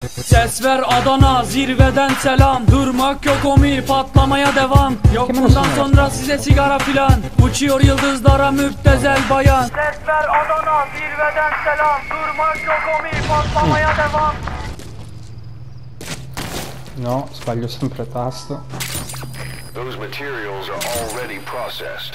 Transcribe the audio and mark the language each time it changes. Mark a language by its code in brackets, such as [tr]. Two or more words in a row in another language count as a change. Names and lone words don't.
[tr] Ses ver Adana, zirveden selam. Durmak yok omi, patlamaya devam. Yok bundan sonra size sigara filan. Uçuyor yıldızlara müptezel bayan. Ses ver Adana, zirveden selam. Durmak yok omi, patlamaya devam. [it] No, sbaglio sempre tasto. [en] Those materials are already processed.